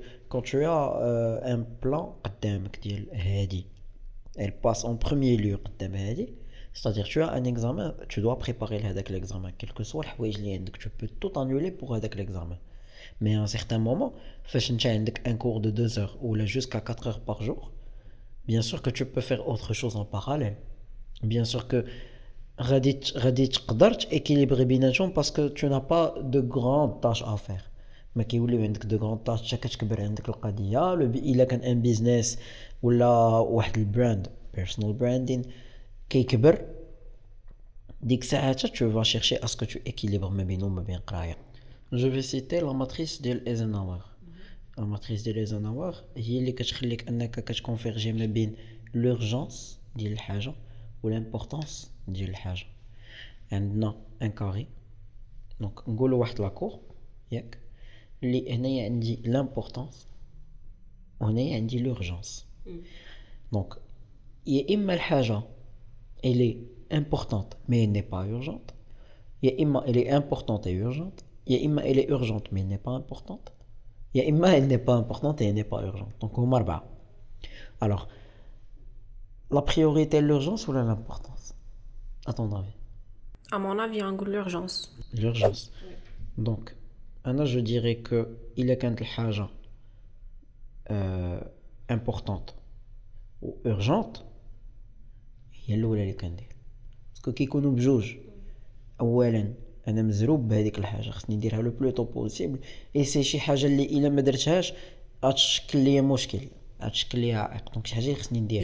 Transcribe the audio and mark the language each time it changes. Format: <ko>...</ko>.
<fr>Quand tu as un plan</fr> <ar>قدامك ديال هادي</ar> <fr>elle passe en premier lieu</fr> <ar>قدام هادي،</ar> <fr>c'est-à-dire tu as un examen, tu dois préparer هذاك l'examen quel que soit</fr> <ar>الحوايج اللي عندك</ar> <fr>tu peux tout annuler pour هذاك l'examen. Mais à un certain moment,</fr> <ar>فاش انت عندك</ar> <fr>un cours de 2 heures ou jusqu'à 4 heures par jour, bien sûr que tu peux faire autre chose en parallèle. Bien sûr que</fr> <ar>غادي تقدر</ar> <fr>équilibrer</fr> <ar>بيناتهم</ar> <fr>parce que tu n'as pas de grandes tâches à faire.</fr> <ar>ما كيوليو عندك</ar> <fr>de grandes tâches</fr> <ar>حتى كتكبر عندك القضيه. الا كان ان بيزنس ولا واحد البراند personal branding كيكبر، ديك ساعات</ar> <fr>tu vas chercher à ce que tu équilibres</fr> <ar>ما بينهم ما بين قرايه.</ar> <fr>Je vais citer la matrice</fr> <ar>ديال ايزنهاور.</ar> <fr>la matrice</fr> <ar>ديال ايزنهاور هي اللي كتخليك انك كتكونفيرجي ما بين l'urgence ديال الحاجه و l'importance ديال الحاجه. عندنا ان كاري، دونك نقولوا واحد لاكور ياك اللي هنايا عندي l'importance وهنايا عندي l'urgence. دونك يا اما الحاجه</ar> <fr>elle est importante mais elle n'est pas urgente,</fr> <ar>يا اما</ar> <fr>elle est importante et urgente, يا اما elle est urgente mais elle n'est pas importante, يا اما elle n'est pas importante et elle n'est pas urgente.</fr> <ar>دونك هما اربعه.</ar> <fr>alors la priorité l'urgence ou l'importance à ton avis? À mon avis, on dit l'urgence. L'urgence. Donc أنا je dirais que</fr> <ar>إلا كانت الحاجة</ar> <fr>importante و urgente</fr> <ar>هي الأولى اللي كندير. باسكو كيكونوا بجوج، أولا أنا مزروب بهذيك الحاجة خصني نديرها لو بلو طو بوسيبل، إي سي شي حاجة اللي إلا ما درتهاش غتشكل ليا مشكل، غتشكل ليا عائق. دونك شي حاجة اللي خصني نديرها.</ar>